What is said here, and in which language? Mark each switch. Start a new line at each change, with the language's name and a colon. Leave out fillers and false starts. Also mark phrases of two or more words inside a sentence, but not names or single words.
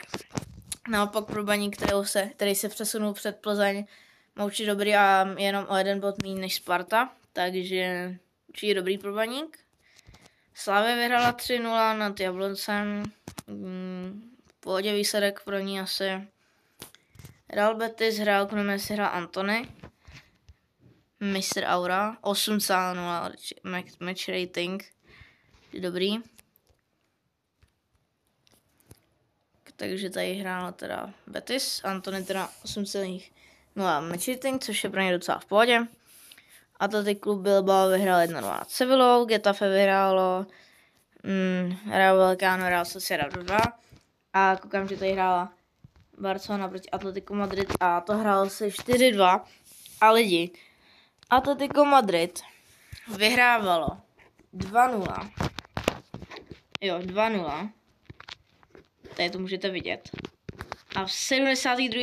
Czech: Naopak pro Baník, který se přesunul před Plzeň, má určitě dobrý a jenom o 1 bod méně než Sparta, takže určitě dobrý pro Baník. Slavia vyhrála 3-0 nad Jabloncem. V pohodě výsledek pro ní asi. Real Betis hrál, kromě si hrál Antony.
English: Mr. Aura. 8,0 match rating.
Czech: Dobrý. Takže tady hrála teda Betis. Antony teda 8,0
English: match rating,
Czech: což je pro ně docela v pohodě. Athletic Club Bilbao vyhrál 1-0 nad Sevillou, Getafe vyhrálo, Rayo Vallecano Real Sociedad 2 a koukám, že tady hrála Barcelona proti Atletico Madrid a to hrálo se 4-2 a lidi, Atletico Madrid vyhrávalo 2-0, jo 2-0, tady to můžete vidět a v 72.